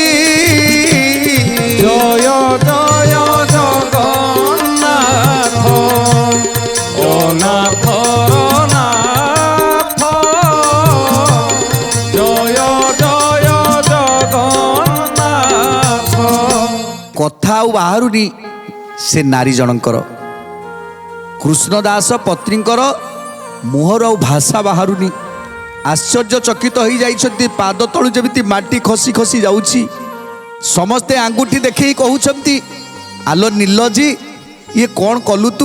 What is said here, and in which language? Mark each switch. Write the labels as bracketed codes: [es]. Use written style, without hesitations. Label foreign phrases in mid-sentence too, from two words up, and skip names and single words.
[bn] জয় জয় জগন্নাথ অনাথ নাথ, জয় জয় জগন্নাথ। [or] କଥା ଆଉ ବାହାରୁନି ସେ ନାରୀ ଜଣଙ୍କର। କୃଷ୍ଣ ଦାସ ପତ୍ନୀଙ୍କର ମୁହଁରୁ ଆଉ ଭାଷା ବାହାରୁନି। ଆଶ୍ଚର୍ଯ୍ୟଚକିତ ହୋଇଯାଇଛନ୍ତି। ପାଦ ତଳୁ ଯେମିତି ମାଟି ଖସି ଖସି ଯାଉଛି। ସମସ୍ତେ ଆଙ୍ଗୁଠି ଦେଖେଇ କହୁଛନ୍ତି, ଆଲୋ ନୀଲଜି, ଇଏ କ'ଣ କଲୁ ତୁ?